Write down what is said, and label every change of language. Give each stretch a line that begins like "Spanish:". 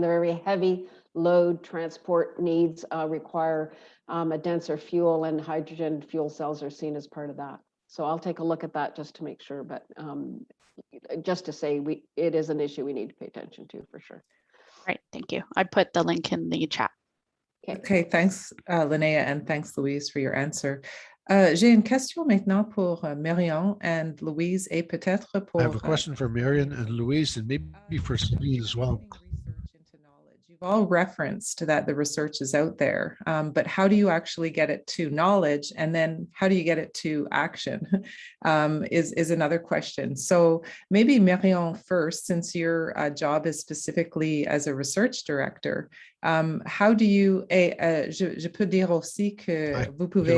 English: The very heavy load transport needs require a denser fuel, and hydrogen fuel cells are seen as part of that. So I'll take a look at that just to make sure, but just to say it is an issue we need to pay attention to for sure. Right, thank you. I put the link in the chat. Okay, thanks Linnea, and thanks Louise for your answer.
French: J'ai une question maintenant pour Marion and Louise, et peut-être pour.
English: I have a question for Marion and Louise, and maybe for Sabine as well. You've all referenced that the research is out there, but how do you actually get it to knowledge, and then how do you get it to action is another question. So maybe Marion first, since your job is specifically as a research director, how do you,
French: je peux dire aussi que vous pouvez.